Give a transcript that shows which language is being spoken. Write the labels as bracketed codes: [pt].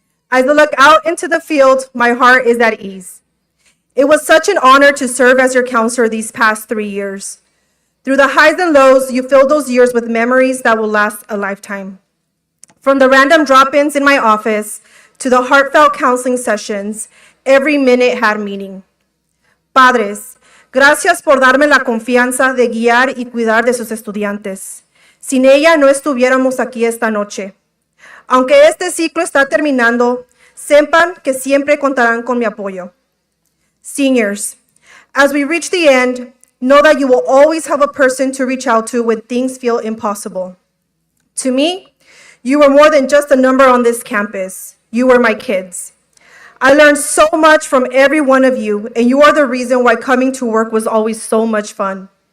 [en] As I look out into the field, my heart is at ease. It was such an honor to serve as your counselor these past 3 years. Through the highs and lows, you filled those years with memories that will last a lifetime. From the random drop-ins in my office to the heartfelt counseling sessions, every minute had meaning. [es] Padres, gracias por darme la confianza de guiar y cuidar de sus estudiantes. Sin ella no estuviéramos aquí esta noche. Aunque este ciclo está terminando, sepan que siempre contarán con mi apoyo. [en] Seniors, as we reach the end, know that you will always have a person to reach out to when things feel impossible. To me, you were more than just a number on this campus. You were my kids. I learned so much from every one of you, and you are the reason why coming to work was always so much fun.